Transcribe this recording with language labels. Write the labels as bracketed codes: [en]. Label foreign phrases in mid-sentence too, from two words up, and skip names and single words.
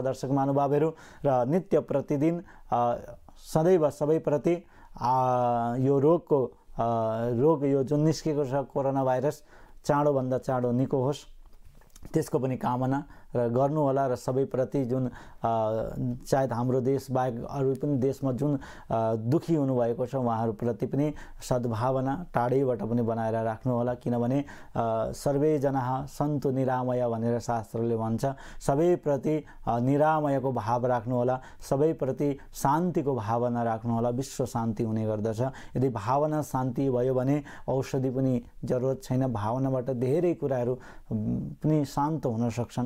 [ne] दर्शक महानुभावहरू, र नित्य प्रतिदिन सदैव सबैप्रति यो रोग यो जुन निस्केको छ कोरोना भाइरस चाँडोभन्दा चाँडो निको होस्, त्यसको पनि कामना र गर्नु होला। र सबैप्रति जुन सायद हाम्रो देश बाहेक अरू पनि देशमा जुन दुखी हुनुभएको छ उहाँहरूप्रति पनि सद्भावना टाढैबाट पनि बनाएर राख्नु होला। किनभने [sa] सर्वैजना सन्तु निरामय [ne] भनेर शास्त्रले भन्छ। सबैप्रति निरामयको भाव राख्नु होला, सबैप्रति शान्तिको भावना राख्नु होला। विश्व शान्ति हुने गर्दछ। यदि भावना शान्ति भयो भने औषधि पनि जरुरत छैन। भावनाबाट धेरै कुराहरू पनि शान्त हुन सक्छन्।